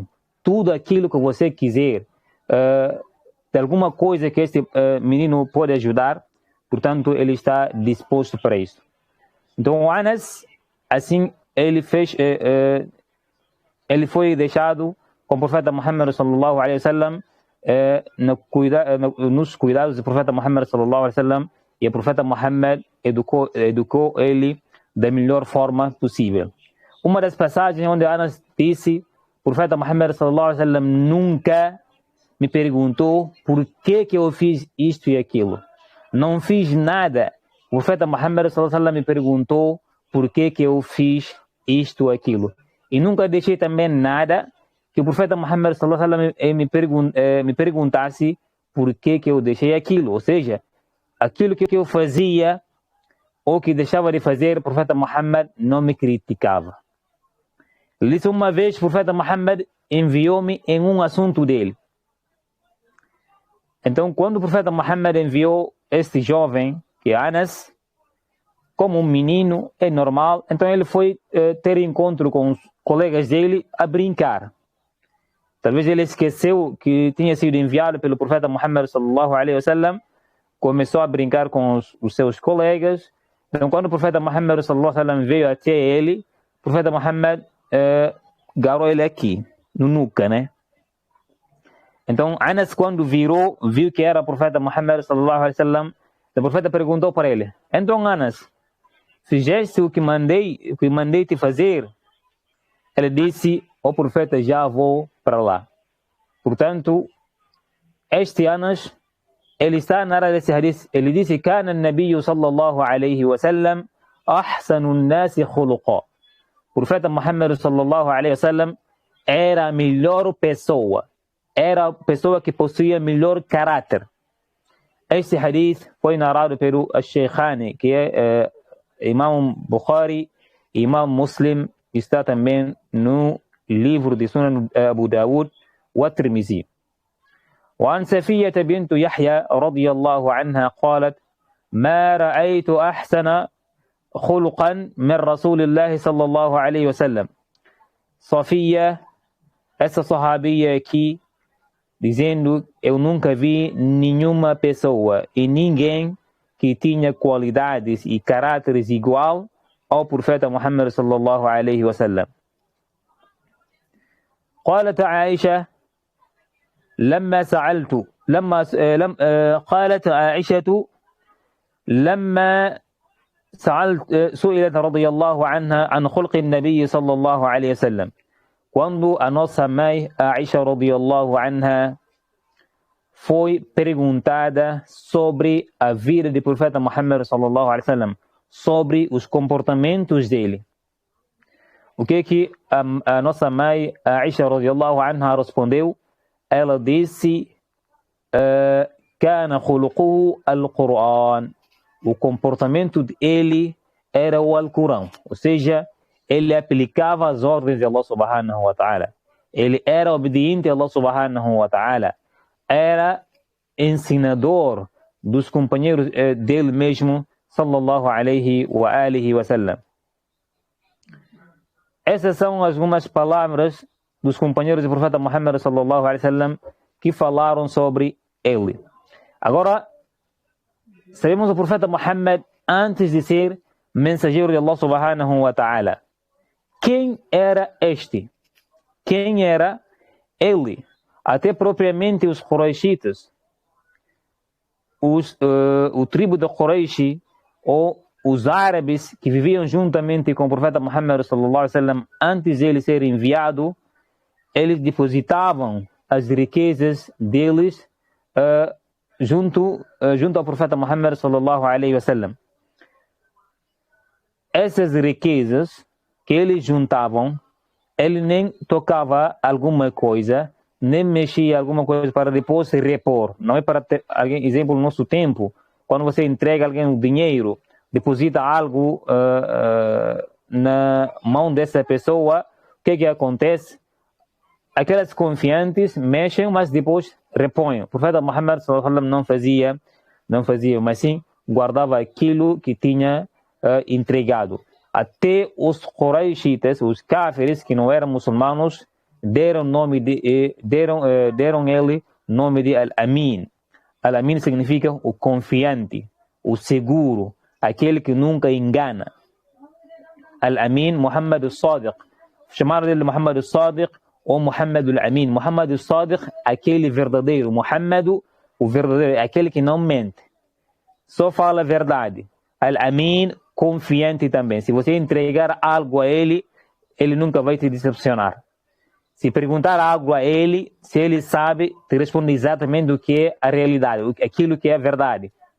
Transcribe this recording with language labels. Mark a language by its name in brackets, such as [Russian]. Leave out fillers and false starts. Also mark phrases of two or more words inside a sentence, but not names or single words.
[Portuguese] Tudo aquilo que você quiser, de alguma coisa que este menino pode ajudar, portanto, ele está disposto para isso." Então, o Anas, assim, ele foi deixado com o profeta Muhammad [Arabic] صلى الله عليه وسلم, [Portuguese] nos cuidados do profeta Muhammad [Arabic] صلى الله عليه وسلم, [Portuguese] e o profeta Muhammad educou ele da melhor forma possível. Uma das passagens onde Anas disse: "O profeta Muhammad [Arabic] صلى الله عليه وسلم [Portuguese] nunca me perguntou por que eu fiz isto e aquilo. Não fiz nada. O profeta Muhammad [Arabic] صلى الله عليه وسلم [Portuguese] me perguntou por que eu fiz isto ou aquilo. E nunca deixei também nada que o profeta Muhammad [Arabic] صلى الله عليه وسلم [Portuguese] me perguntasse por que eu deixei aquilo." Ou seja, aquilo que eu fazia ou que deixava de fazer, o profeta Muhammad não me criticava. Ele disse: "Uma vez o profeta Muhammad enviou-me em um assunto dele." Então, quando o profeta Muhammad enviou este jovem, que é Anas, como um menino, é normal, então ele foi ter encontro com os colegas dele a brincar. Talvez ele esqueceu que tinha sido enviado pelo profeta Muhammad [Arabic] صلى الله عليه وسلم, [Portuguese] começou a brincar com os seus colegas. Então, quando o profeta Muhammad [Arabic] صلى الله عليه وسلم [Portuguese] veio até ele, o profeta Muhammad garou ele aqui, no nuca, né? Então, Anas, quando viu que era o profeta Muhammad [Arabic] صلى الله عليه وسلم, [Portuguese] o profeta perguntou para ele: "Então, Anas, fizeste o que mandei te fazer?" Ele disse: "O profeta, já vou para lá." Portanto, este Anas, ele está na área desse hadith. Ele disse: [Arabic] "كان النبي صلى الله عليه وسلم أحسن الناس خلقا." [Portuguese] O profeta Muhammad [Arabic] صلى الله عليه وسلم [Portuguese] era a melhor pessoa. Era a pessoa que possuía melhor caráter. Este hadith foi narrado pelo Sheikhani, que é Imam Bukhari e Imam Muslim, está também no livro de Sunan Abu Dawud wa Tirmizi. [Arabic] وعن سفية بنت يحيى رضي الله عنها قالت: "ما رأيت أحسن خلقا من رسول الله صلى الله عليه وسلم." [Portuguese] Sofia, essa sahabia aqui, dizendo: "Eu nunca vi nenhuma pessoa e ninguém que tinha qualidades e caráteres igual ao profeta Muhammad [Arabic] صلى الله عليه وسلم." قالت عائشة قالت عائشة لما سئلت رضي الله عنها عن خلق النبي صلى الله عليه وسلم. [Portuguese] Quando a nossa mãe Aisha [Arabic] رضي الله عنها [Portuguese] foi perguntada sobre a vida do profeta Muhammad [Arabic] صلى الله عليه وسلم, [Portuguese] sobre os comportamentos dele, o que a nossa mãe Aisha [Arabic] رضي الله عنها [Portuguese] respondeu? Ela disse: [Arabic] "كان خلقه القرآن." [Portuguese] o comportamento dele era o Alcorão, ou seja, ele aplicava as ordens de Allah [Arabic] سبحانه وتعالى. [Portuguese] Ele era obediente a Allah [Arabic] سبحانه وتعالى. [Portuguese] Era ensinador dos companheiros dele mesmo, [Arabic] صلى الله عليه وعلى آله وسلم. [Portuguese] Essas são algumas palavras dos companheiros do profeta Muhammad [Arabic] صلى الله عليه وسلم [Portuguese] que falaram sobre ele. Agora, sabemos o profeta Muhammad antes de ser mensageiro de Allah [Arabic] سبحانه وتعالى. [Portuguese] Quem era este? Quem era ele? Até propriamente os Quraishitas, o tribo de Quraish, ou os árabes que viviam juntamente com o profeta Muhammad [Arabic] صلى الله عليه وسلم [Portuguese] antes de ele ser enviado, eles depositavam as riquezas deles junto ao profeta Muhammad [Arabic] صلى الله عليه وسلم. [Portuguese] Essas riquezas que eles juntavam, ele nem tocava alguma coisa, nem mexia alguma coisa para depois se repor. Não é para ter, exemplo, no nosso tempo, quando você entrega a alguém o dinheiro, deposita algo na mão dessa pessoa, o que acontece? Aquelas confiantes mexem, mas depois repõem. O profeta Muhammad [Arabic] صلى الله عليه وسلم [Portuguese] não fazia, mas sim guardava aquilo que tinha entregado. Até os Quraishitas, os Kafiris que não eram muçulmanos, deram ele nome de Al-Amin. Al-Amin significa o confiante, o seguro, aquele que nunca engana. Al-Amin, Muhammad al-Sadiq. Chamaram dele Muhammad al-Sadiq ou Muhammad al-Amin. Muhammad al-Sadiq, aquele verdadeiro. Muhammad, o verdadeiro, aquele que não mente. Só fala a verdade. Al-Amin, confiante também. Se você entregar algo a ele, ele nunca vai te decepcionar. Se perguntar algo a ele, se ele sabe, te responde exatamente o que é a realidade, aquilo que é a verdade.